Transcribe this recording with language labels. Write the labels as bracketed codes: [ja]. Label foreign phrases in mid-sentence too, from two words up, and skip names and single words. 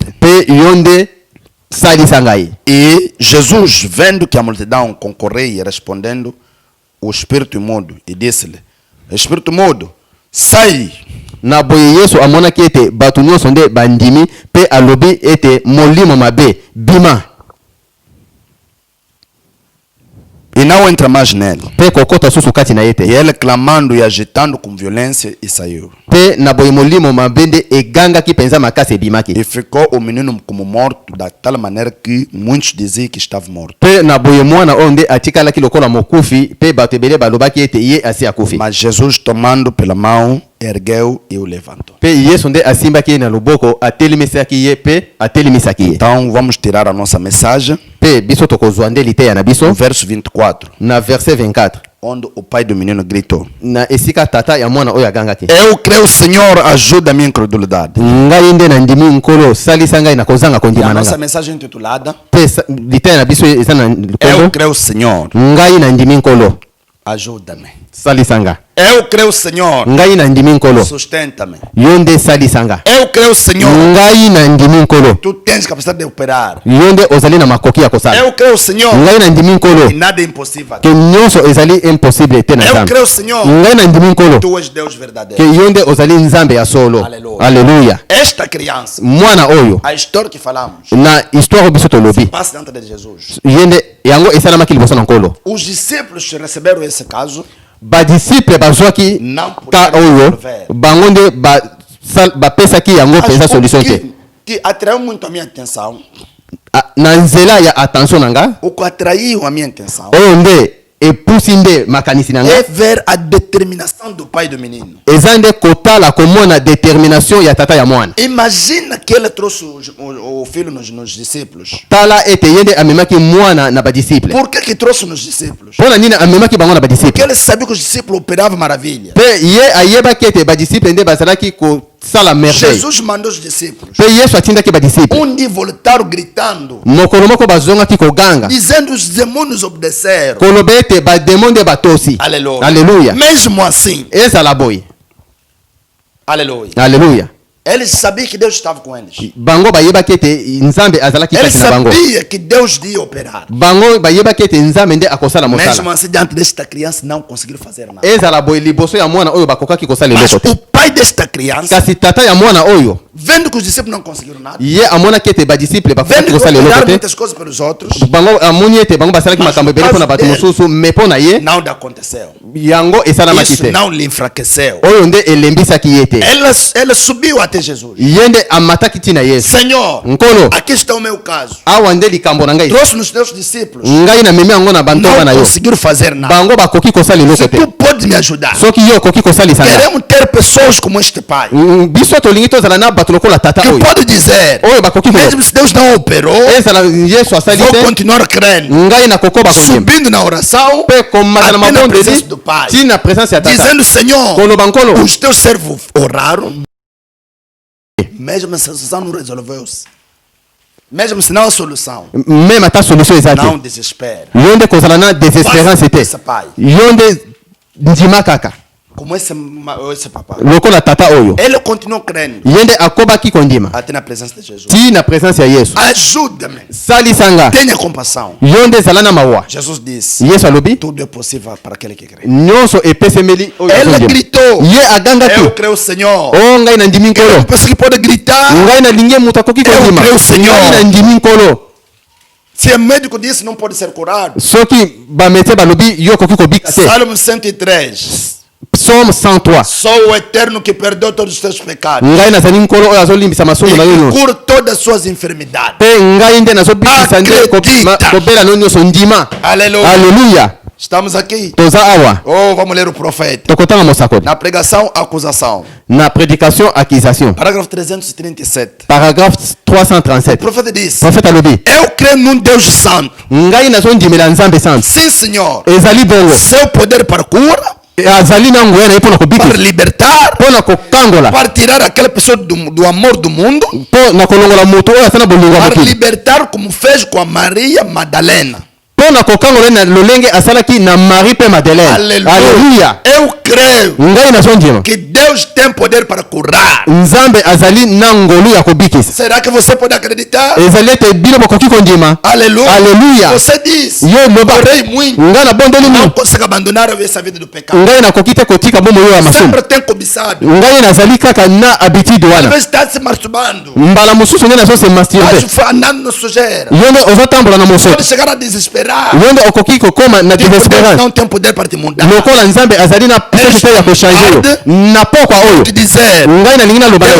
[ln] pe yo nde salisa ngai. [pt] E Jesus, vendo que a multidão concorria, respondendo o espírito imundo, e disse-lhe: espírito mudo, sai. [ln] Na boye Yesu amonaki ete bato nyonso nde bandimi pe alobi ete molimo mabe bima. [pt] E não entra mais nele. [ln] Pe kokota susu kati na [pt] E [ln] yete. [pt] ele clamando e agitando com violência e saiu. [ln] Pe na boye molimo mabende eganga ki penza makase bimaki. [pt] E ficou o menino como morto da tal maneira que muitos diziam que estava morto. [ln] Pe na boye mwana onde atikala ki lokola mokufi pe batebele balobaki ete ye asi akufi. [pt] Mas Jesus tomando pela mão, ergueu e o levantou. [ln] Pe Yesu nde asimbaki na loboko atelimisaki ye pe atelimisaki ye. [pt] Então vamos tirar a nossa mensagem [ln] Pe biso tokozwa nde liteya na [pt] no [ln] biso [pt] verso 24, [ln] na verset 24. [pt] onde o pai do menino gritou: [ln] Na esika tata ya mwana oyo agangaki. [pt] Eu creio, Senhor, ajuda a minha incredulidade. [ln] Ngai nde na ndimi nkolo salisa ngai na kozanga [pt] E a [ln] kondima [pt] nossa [ln] nanga. [pt] mensagem intitulada: [ln] Pe liteya na biso eza na [pt] Eu [ln] nkombo [pt] creio, Senhor, [ln] ngai na ndimi nkolo [pt] ajuda-me. [ln] salisanga. [pt] Eu creio, Senhor, [ln] Ngai na ndimi nkolo [pt] sustenta-me. [ln] yo nde salisanga. [pt] Eu creio, Senhor, [ln] Ngai na ndimi nkolo [pt] tu tens capacidade de operar. [ln] yo nde ozali na makoki ya kosala. [pt] Eu creio, Senhor, [ln] Ngai na ndimi nkolo [pt] e nada é impossível. [ln] ke nyonso ezali impossible te na [pt] Eu [ln] nzambe. [pt] creio, Senhor, [ln] Ngai na ndimi nkolo [pt] tu és Deus [ln] ke [pt] verdadeiro. [ln] yo nde ozali nzambe ya solo. [pt] Aleluia. [ln] Aleluya. [pt] Esta criança, [ln] Mwana oyo [pt] a história que falamos, [ln] na histoire biso tolobi [pt] passa dentro de Jesus. [ln] ye nde yango esalamaki liboso na nkolo. [pt] Os discípulos receberam esse caso, [ln] badisiple bazwaki [pt] não [ln] ka [pt] puderam [ln] oyo [pt] resolver. [ln] bango nde bapesaki yango mpenza [pt] Mas [ln] solution [pt] o [ln] te. [pt] que atraiu muito a minha atenção, [ln] Na nzela ya attention na nga [pt] o que atraiu a minha atenção, [ln] oyo nde epusi nde makanisi na nga [pt] é ver a determinação do pai do menino. [ln] eza nde kotala komona determination ya tata ya mwana. [pt] Imagina que ele trouxe o filho nos discípulos. [ln] Tala ete ye nde amemaki mwana na badisiple. [pt] Por que trouxe nos discípulos? [ln] Mpo na nini amemaki bango na [pt] Porque [ln] badisiple? [pt] ele sabia que os discípulos operavam maravilha. [ln] Mpe ye ayebaki ete badisiple nde bazalaki kosala merveille. [pt] Jesus mandou os discípulos. [ln] Mpe yesu atindaki badisiple. [pt] Um dia voltaram gritando, [ln] mokolo moko bazongaki koganga [pt] dizendo os demônios obedeceram. [ln] koloba ete bademo nde batosi. [pt] Aleluia. [ln] Aleluya. [pt] Mesmo assim, [ln] ezala boye. [pt] aleluia. [ln] Aleluya. [pt] Eles sabiam que Deus estava com eles. [ln] Bango bayebaki ete nzambe azalaki [pt] Eles [ln] kati na bango. [pt] sabiam que Deus ia operar. [ln] Bango bayebaki ete nzambe nde akosala [pt] Mesmo [ln] mosala. [pt] assim, diante desta criança, não conseguiram fazer nada. [ln] ezala boye liboso ya mwana oyo bakokaki kosala [pt] Mas [ln] eloko te. [pt] o pai desta criança, [ln] kasi tata ya mwana oyo [pt] vendo que os discípulos não conseguiram nada, [ln] ye amonaki ete badisiple bakokaki [pt] vendo que [ln] kosala eloko [pt] operaram [ln] te. [pt] muitas coisas pelos outros, [ln] Bango amoni ete bango basalaki [pt] Mas [ln] makambo [pt] no [ln] ebele mpona [pt] caso [ln] bato [pt] dele, [ln] mosusu me mpo na ye [pt] nada aconteceu. [ln] yango esalamaki [pt] Isso [ln] te. [pt] não lhe enfraqueceu. [ln] oyo nde elembisaki ye te. [pt] Ela subiu até Jesus. [ln] ye nde amataki ntina yesu. [pt] Senhor, [ln] nkolo [pt] aqui está o meu caso. [ln] awa nde likambo na ngai. [pt] Trouxe nos teus discípulos. [ln] ngai namemi yango na bantonga na [pt] Não [ln] yo. [pt] conseguiram fazer nada. [ln] bango bakoki kosala eloko [pt] Se [ln] te. [pt] tu pode me ajudar. [ln] soki yo okoki kosalisa nga. [pt] Queremos ter pessoas como este pai. [ln] biso tolingi tozala na bato lokola tata [pt] Que [ln] oyo [pt] pode dizer, [ln] oyo bakoki [pt] mesmo se Deus não operou, [ln] ezala yesu asali [pt] vou [ln] te [pt] continuar crendo. [ln] ngai nakokoba kondima [pt] Subindo na oração, [ln] mpe komata na [pt] até na presença [ln] mabondeli [pt] do pai. [ln] ntina presence ya tata [pt] Dizendo, Senhor, [ln] koloba nkolo [pt] os teus servos oraram. Mesmo se a solução não resolveu-se. Mesmo se não há solução, [ln] meme ata solution eza te [pt] não desespere. [ln] yo nde kozala na désespérance te [pt] Esse pai, [ln] yo nde ndima kaka [pt] como esse papai, [ln] lokola tata oyo [pt] ele continuou crendo [ln] ye nde akobaki kondima [pt] até na presença de Jesus. [ln] ti na presence ya yesu. [pt] Ajuda-me, [ln] salisa nga [pt] tenha compaixão. [ln] yo nde ezala na mawa. [pt] Jesus disse: [ln] yesu alobi [pt] tudo é possível para aquele que crê. [ln] nyonso epesemeli oyo [pt] Ele [ln] azondima. [pt] gritou: [ln] ye agangaki [pt] eu creio, Senhor. [ln] o ngai na ndimi nkolo [pt] Eu penso que pode gritar. [ln] ngai nalingi moto akoki kondima [pt] creio, Senhor. [ln] ngai na ndimi nkolo. [pt] Se o médico disse não pode ser curado, [ln] soki bamédecin balobi yo okoki kobika te. [pt] Salmo 103. [ln] psaume 103 [pt] Sou o eterno que perdoa todos os teus pecados [ln] ngai nazali nkolo oyo azolimbisa masumu na yo [pt] e que [ln] nyonso [pt] cura todas as suas enfermidades. [ln] mpe ngai nde nazobikisa nde [pt] Acredita. [ln] kobela no nyonso ndima. [pt] Aleluia. [ln] Aleluya. [pt] Estamos aqui. [ln] toza awa [pt] Oh, vamos ler o profeta. [ln] tokotanga mosakoli [pt] Na pregação, acusação. [fr] na prédication accusation [pt] Parágrafo 337. [ln] paragraphe [pt] O [ln] 337 [pt] profeta disse: [ln] prophète alobi [pt] eu creio num Deus santo. [ln] ngai nazondimela nzambe santo [pt] Sim, Senhor. [ln] ezali bongo [pt] Seu poder para cura, [ln] azali na nguya na ye mpo na [pt] para [ln] kobikisa [pt] libertar, [ln] mpo na kokangola [pt] para tirar aquela pessoa do amor do mundo, [ln] mpo na kolongola moto oyo aza na bolingo ya [pt] para [ln] mokili [pt] libertar como fez com a Maria Madalena. [ln] mpo na kokangola ye na lolenge asalaki na marie mpe madeleine. [pt] Aleluia. [ln] Aleluya. [pt] Eu creio [ln] ngai nazondima [pt] que Deus tem poder para curar. [ln] nzambe azali na ngolu ya kobikisa. [pt] Será que você pode acreditar? [ln] ezali ete bino bokoki kondima. [pt] Aleluia. [ln] Aleluia. [pt] Você diz, [ln] Yo loba [pt] orei muito, [ln] ngai nabondeli [pt] não [ln] mingi [pt] consigo abandonar essa vida do pecado. [ln] ngai nakoki te kotika bomoi oyo ya masumu. [pt] Sempre tem cobiçado. [ln] ngai nazali kaka na habitude [pt] Às [ln] wana. [pt] vezes está se masturbando. [ln] mbala mosusu nde nazose [pt] Mas [ln] masturbe. [pt] andando na sujeira. [ln] yo nde ozotambola na mosoto. [pt] Pode chegar a desesperar. [ln] yo nde okoki kokoma na [pt] Tipo, Deus [ln] désespérance [pt] não tem poder para te mudar. [ln] lokola nzambe azali na puissance te ya kochange yo na pokwa oyo. [pt] Te dizer, [ln] ngai nalingi naloba yo